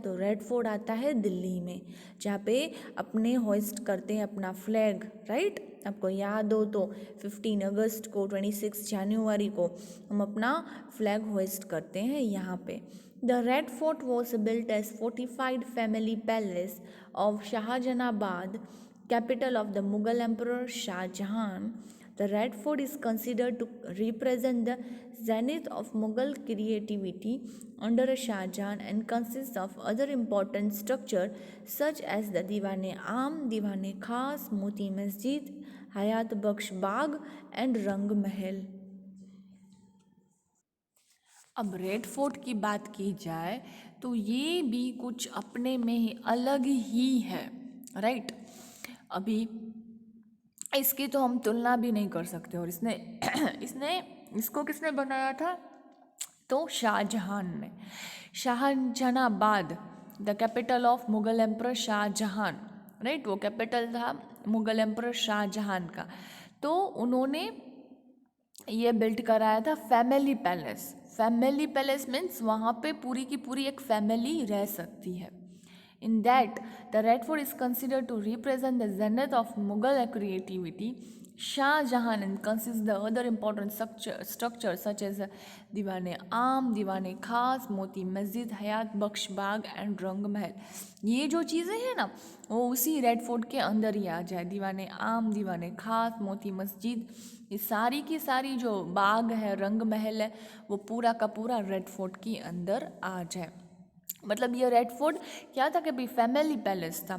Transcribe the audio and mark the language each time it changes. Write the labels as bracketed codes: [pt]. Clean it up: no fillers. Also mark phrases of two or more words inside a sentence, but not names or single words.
[hi] तो रेड फोर्ट आता है दिल्ली में, जहाँ पे अपने होइस्ट करते हैं अपना फ्लैग, राइट। आपको याद हो तो 15 अगस्त को, 26 जनवरी को हम अपना [en] flag hoist [hi] करते हैं यहाँ पे। [en] The Red Fort was built as fortified family palace of Shahjahanabad, capital of the Mughal Emperor Shah Jahan. The Red Fort is considered to represent the zenith of Mughal creativity under Shah Jahan and consists of other important structures such as the Diwan-e-Aam, Diwan-e-Khas, Moti Masjid, Hayat Bakhsh Bagh and Rang Mahal. [hi] अब रेड फोर्ट की बात की जाए तो ये भी कुछ अपने में ही अलग ही है, राइट। अभी इसकी तो हम तुलना भी नहीं कर सकते। और इसने इसको किसने बनाया था? तो शाहजहां ने। शाहजहानाबाद [en] the capital of Mughal Emperor Shah Jahan, [hi] राइट, वो कैपिटल था [en] Mughal Emperor Shah Jahan [hi] का। तो उन्होंने ये बिल्ड कराया था [en] family palace. family palace means [hi] वहाँ पे पूरी की पूरी एक फैमिली रह सकती है। [en] In that, the Red Fort is considered to represent the zenith of Mughal creativity. Shah Jahan consists the other important structures such as Diwan-e-Aam, Diwan-e-Khas, Moti Masjid, Hayat Bakhsh Bagh and Rang Mahal. [hi] ये जो चीज़ें हैं ना वो उसी रेड फोर्ट के अंदर ही आ जाए। दीवान-ए-आम, दीवान-ए-खास, मोती मस्जिद, ये सारी की सारी जो बाग है, रंग महल है, वो पूरा का पूरा रेड फोर्ट के अंदर आ जाए। मतलब ये रेड फोर्ट क्या था कि भाई [en] family palace [hi] था।